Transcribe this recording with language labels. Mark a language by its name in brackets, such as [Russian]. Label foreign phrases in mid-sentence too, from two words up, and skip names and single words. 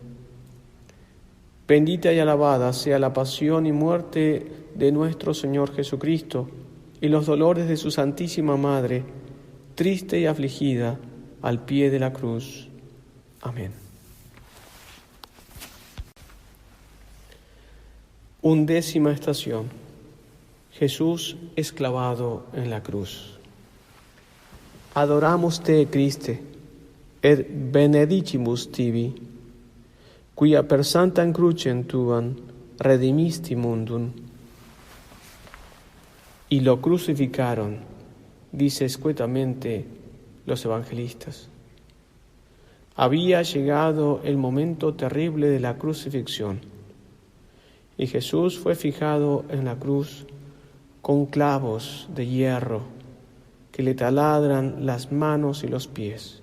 [Spanish] Bendita y alabada sea la pasión y muerte de nuestro Señor Jesucristo y los dolores de su Santísima Madre, triste y afligida al pie de la cruz. Amén. 11ª estación. Jesús es clavado en la cruz. [Latin] Adoramos te, Christe, et benedicimus tibi, quia per sanctam crucem tuam redimisti mundum. [Spanish] Y lo crucificaron, dice escuetamente los evangelistas. Había llegado el momento terrible de la crucifixión, y Jesús fue fijado en la cruz con clavos de hierro que le taladran las manos y los pies.